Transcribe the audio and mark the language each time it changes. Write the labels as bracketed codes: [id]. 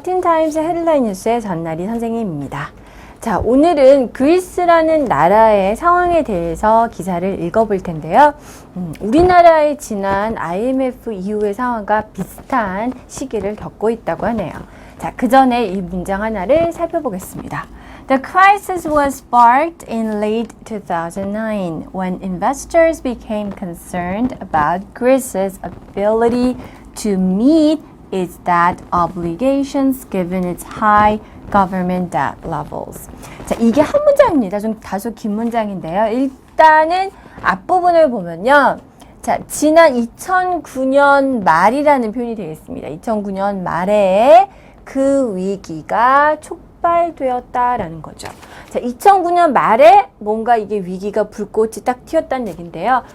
[ko] 틴타임스 헤드라인 뉴스의 전나리 선생님입니다. 자, 오늘은 그리스라는 나라의 상황에 대해서 기사를 읽어볼 텐데요. 우리나라의 지난 IMF 이후의 상황과 비슷한 시기를 겪고 있다고 하네요. 자, 그 전에 이 문장 하나를 살펴보겠습니다. [en] The crisis was sparked in late 2009 when investors became concerned about Greece's ability to meet its debt obligations given its high government debt levels. [ko] 자, 이게 한 문장입니다. 좀 다소 긴 문장인데요. 일단은 앞부분을 보면요. 자, 지난 2009년 말이라는 표현이 되겠습니다. 2009년 말에 그 위기가 촉발되었다라는 거죠. 자, 2009년 말에 뭔가 이게 위기가 불꽃이 딱 튀었다는 얘기인데요.